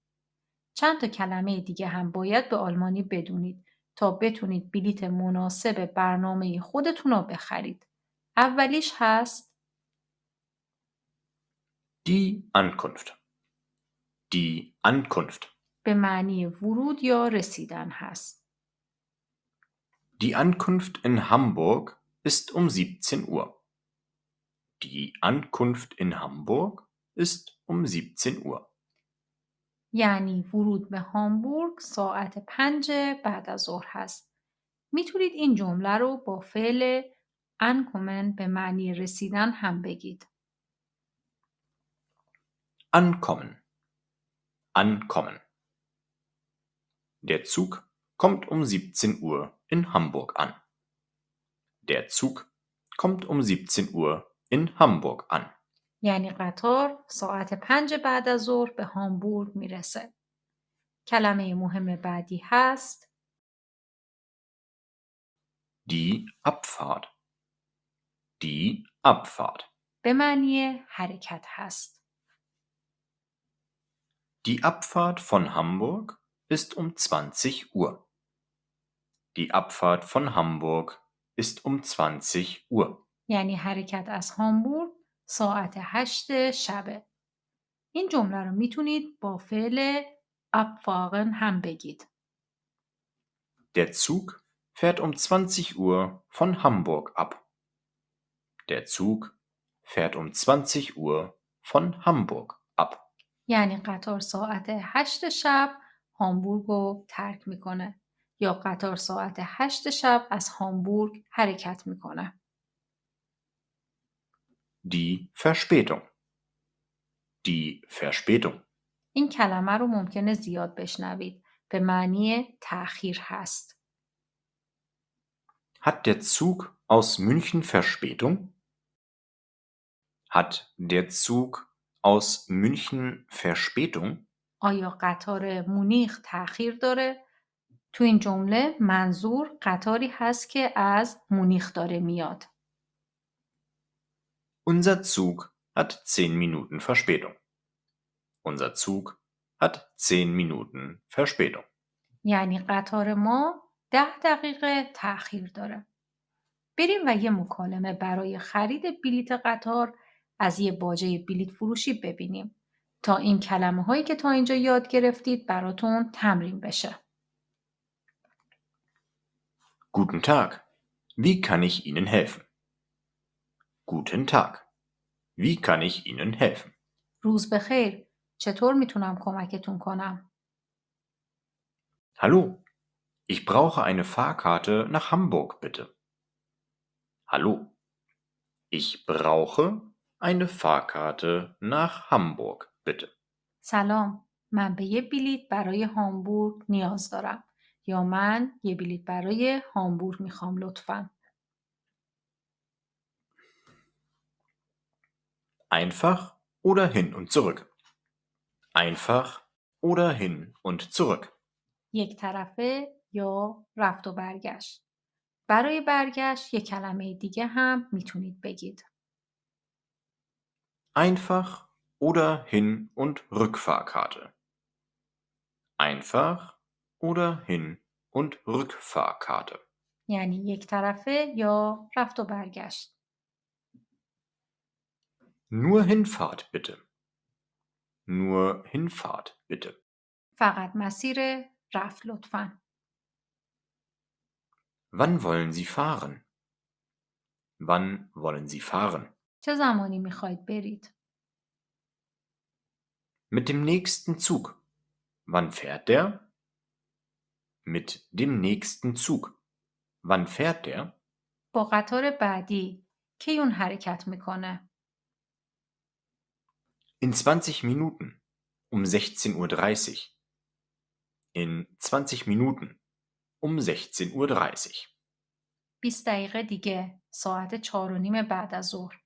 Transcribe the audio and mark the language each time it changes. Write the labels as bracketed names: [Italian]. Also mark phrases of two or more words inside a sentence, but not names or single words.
[Persian] چند تا کلمه دیگه هم باید به آلمانی بدونید تا بتونید بلیت مناسب برنامه خودتون رو بخرید. اولیش هست [German] Die Ankunft. Die Ankunft. [Persian] به معنی ورود یا رسیدن هست. [German] Die Ankunft in Hamburg ist um 17 Uhr. Die Ankunft in Hamburg ist um 17 Uhr. [Persian] یعنی ورود به هامبورگ ساعت 5 بعد از ظهر هست. میتونید این جمله رو با فعل ankommen به معنی رسیدن هم بگید. [German] Ankommen. Ankommen. Der Zug kommt um 17 Uhr in Hamburg an. Der Zug kommt um 17 Uhr in Hamburg an. [Persian] یعنی قطار ساعت 5 بعد از ظهر به هامبورگ میرسه. کلمه مهم بعدی هست [German] Die Abfahrt. Die Abfahrt. [Persian] به معنی حرکت هست. [German] Die Abfahrt von Hamburg ist um 20 Uhr. Die Abfahrt von Hamburg ist um 20 Uhr. [Persian] یعنی حرکت از هامبورگ ساعت 8 شبه. این جمله رو میتونید با فعل abfahren هم بگید. [German] Der Zug fährt um 20 Uhr von Hamburg ab. Der Zug fährt um 20 Uhr von Hamburg ab. [Persian] یعنی قطار ساعت 8 شب هامبورگ رو ترک میکنه یا قطار ساعت 8 شب از هامبورگ حرکت میکنه. [German] Die Verspätung. Die Verspätung. [Persian] این کلمه رو ممکنه زیاد بشنوید. به معنی تأخیر هست. [German] Hat der Zug aus München Verspätung? Hat der Zug aus München Verspätung? [Persian] آیا قطار مونیخ تأخیر داره؟ تو این جمله منظور قطاری هست که از مونیخ داره میاد. [German] Unser Zug hat 10 Minuten Verspätung. Unser Zug hat 10 Minuten Verspätung. [Persian] یعنی قطار ما 10 دقیقه تأخیر داره. بریم و یه مکالمه برای خرید بلیت قطار از یه باجه بلیت فروشی ببینیم تا این کلمه هایی که تا اینجا یاد گرفتید براتون تمرین بشه. [German] Guten Tag. Wie kann ich Ihnen helfen? Guten Tag. Wie kann ich Ihnen helfen? [Persian] روز بخیر. چطور میتونم کمکتون کنم؟ [German] Hallo. Ich brauche eine Fahrkarte nach Hamburg, bitte. Hallo. Ich brauche eine Fahrkarte nach Hamburg, bitte. [Persian] سلام. من به یه بلیت برای هامبورگ نیاز دارم. یا من یه بلیت برای هامبورگ میخوام لطفاً. [German] Einfach oder hin und zurück. Einfach oder hin und zurück. [Persian] یک طرفه یا رفت و برگشت. برای برگشت یک کلمه دیگه هم میتونید بگید. [German] Einfach oder Hin- und Rückfahrkarte. Einfach oder Hin- und Rückfahrkarte. [Persian] یعنی یک طرفه یا رفت و برگشت. [German] Nur Hinfahrt bitte. Nur Hinfahrt bitte. [Persian] فقط مسیر رفت لطفاً. [German] Wann wollen Sie fahren? Wann wollen Sie fahren? [Persian] چه زمانی میخواید برید؟ [German] Mit dem nächsten Zug. Wann fährt der? Mit dem nächsten Zug. Wann fährt der? [Persian] با قطار بعدی کی اون حرکت میکنه؟ [German] In 20 Minuten. Um 16:30 Uhr. In 20 Minuten. Um 16:30 Uhr. [Persian] 20 دقیقه دیگه ساعت 4:30 بعد از ظهر.